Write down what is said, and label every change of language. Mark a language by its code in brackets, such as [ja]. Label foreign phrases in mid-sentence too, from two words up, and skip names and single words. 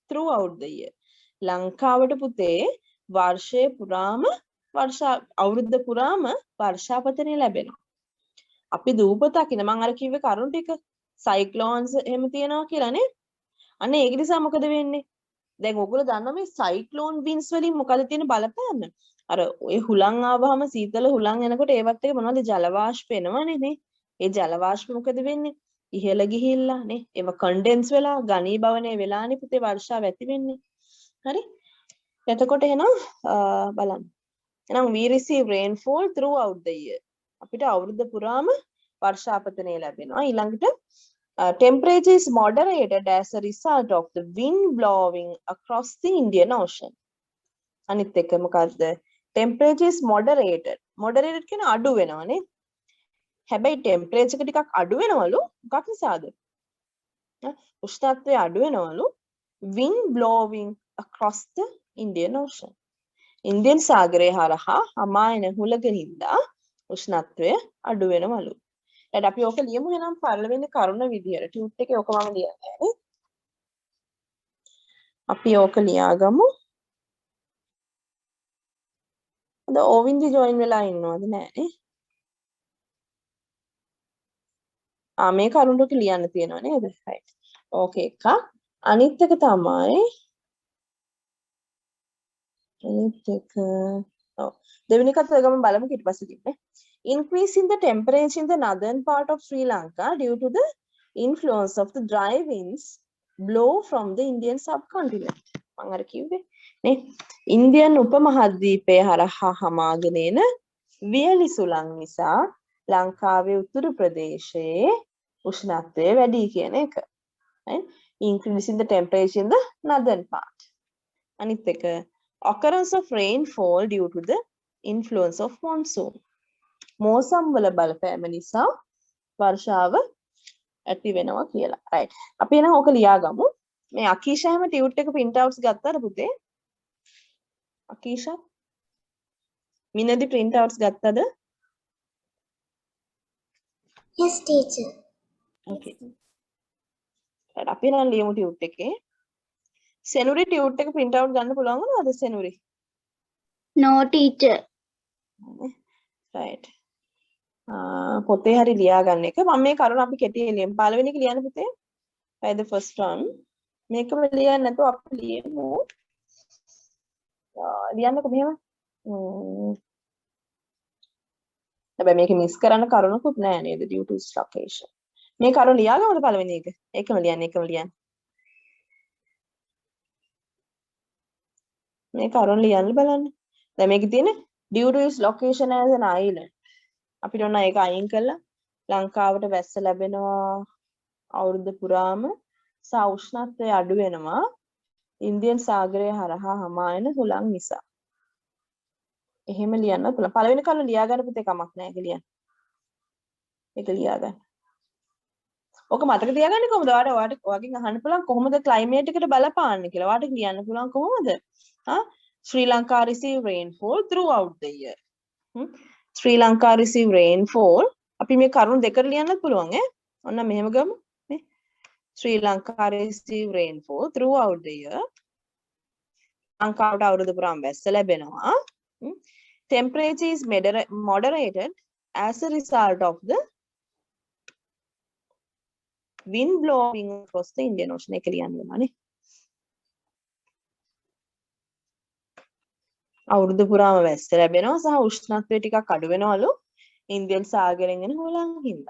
[si] ලංකාවට පුතේ වර්ෂයේ පුරාම අවුරුද්ද පුරාම වර්ෂාපතනය ලැබෙනවා. අපි දූපතක් ඉන්න මම අර කිව්වේ කරුණ ටික සයික්ලෝන්ස් එහෙම තියෙනවා කියලානේ. අන්න ඒක නිසා මොකද වෙන්නේ? දැන් ඔයගොල්ලෝ දන්නවා මේ සයික්ලෝන් වින්ස් වලින් මොකද තියෙන බලපෑම? අර ඔය හුලං ආවහම සීතල හුලං එනකොට ඒවත් එක මොනවද ජල වාෂ්ප එනවනේ නේ. ඒ ජල වාෂ්ප මොකද වෙන්නේ? ඉහළ ගිහිල්ලා නේ. ඒව කන්ඩෙන්ස් වෙලා ඝනීභවනය වෙලානේ පුතේ වර්ෂාව ඇති වෙන්නේ. හරි? එතකොට එහෙනම් බලන්න. [en] එහෙනම් we receive rainfall throughout the year. [si] අපිට අවුරුද්ද පුරාම වර්ෂාපතනය ලැබෙනවා. [en] ඊළඟට temperature is moderated as a result of the wind blowing across the Indian Ocean. [si] අනිත් එක මොකද්ද? [en] temperature is moderated. [si] moderated කියන අඩු වෙනවනේ. හැබැයි temperature එක ටිකක් අඩු වෙනවලු මොකක් නිසාද? උෂ්ණත්වය අඩු වෙනවලු [en] wind blowing across the Indian Ocean. [si] ඉන්දියන් සාගරය හරහා හමා එන හුලකින්දා උෂ්ණත්වය අඩු වෙනවලු. ඊට අපි ඕක ලියමු එහෙනම් පළවෙනි කරුණ විදියට. ටියුට් එකේ ඕක මම ලියන්නේ නේ. අපි ඕක ලියාගමු. අද ඕවින්දි ජොයින් වෙලා ඉන්නවද නැහනේ? මේ කරුණ ටික ලියන්න තියෙනව නේද? right. ඕකේ එකක්. අනිත් එක තමයි දෙවෙනි එකත් ගම බලමු ඊට පස්සේ කිව්නේ. [en] Increase in the temperature in the northern part of Sri Lanka due to the influence of the dry winds blow from the Indian subcontinent. [si] මම අර කිව්වේ නේ. ඉන්දියන් උපමහද්වීපය හරහා හමාගෙන එන වියලි සුළං නිසා ලංකාවේ උතුරු ප්‍රදේශයේ උෂ්ණත්වය වැඩි කියන එක. [en] right? Increase in the temperature in the northern part. [si] අනිත් එක [en] occurrence of rainfall due to the influence of monsoon. [si] මෝසම් වල බලපෑම නිසා වර්ෂාව ඇති වෙනවා කියලා. right. අපි එහෙනම් ඕක ලියාගමු. මේ අකීෂා හැම ටියුට් එක [en] print outs [si] ගත්තාද පුතේ? අකීෂා මිනදි [en] print outs [si] ගත්තද? [en] Yes, teacher. okay. right. [si] අපි එහෙනම් ලියමු ටියුට් එකේ. සෙනුරි ටියුට් එක [en] print out [si] ගන්න පුළුවන් වුණාද සෙනුරි? [en] No teacher. [si] right. පොතේ හරි ලියා ගන්න එක. මම මේ කරුණ අපි කෙටියෙන් ලියමු. පළවෙනි එක ලියන්න පුතේ. [en] by the first one. [si] මේකම ලියන්න නැතුව අපි ලියමු. ලියන්නකො මෙහෙම. හැබැයි මේක මිස් කරන්න කරුණකුත් නෑ නේද [en] due to location. [si] මේ කරුණ ලියාගමු පළවෙනි එක. එකම ලියන්න. මේ කරුණ ලියන්න බලන්න. දැන් මේකේ තියෙන [en] due to its location as an island. [si] අපිට ඕන ඒක අයින් කරලා ලංකාවට වැස්ස ලැබෙනවා අවුරුද්ද පුරාම සහ උෂ්ණත්වය අඩු වෙනවා ඉන්දියන් සාගරය හරහා හමා එන හුලං නිසා. එහෙම ලියන්න පුළුවන්. පළවෙනි කරුණ ලියා ගන්න පුතේ කමක් නැහැ ඒක ලියන්න. ඒක ලියා ගන්න. ඔක මතක තියාගන්නේ කොහොමද? ඔයාගෙන් අහන්න පුළුවන් කොහොමද climate එකට බලපාන්නේ කියලා. ඔයාට කියන්න පුළුවන් කොහොමද? [en] Sri Lanka receive rainfall throughout the year. Sri Lanka receive rainfall. [si] අපි මේ කරුණු දෙකට ලියන්නත් පුළුවන් ඈ. ඔන්න මෙහෙම ගමු. නේ. [en] Sri Lanka receive rainfall throughout the year. [si] ලංකාවට අවුරුදු පුරාම වැස්ස ලැබෙනවා. [en] Temperature is moderated as a result of the wind blowing across the Indian Ocean. [si] එක ලියන්න වෙනවා නේ. අවුරුදු පුරාම වැස්ස ලැබෙනවා සහ උෂ්ණත්වය ටිකක් අඩු වෙනවලු ඉන්දියන් සාගරයෙන් එන හුලං හින්දා.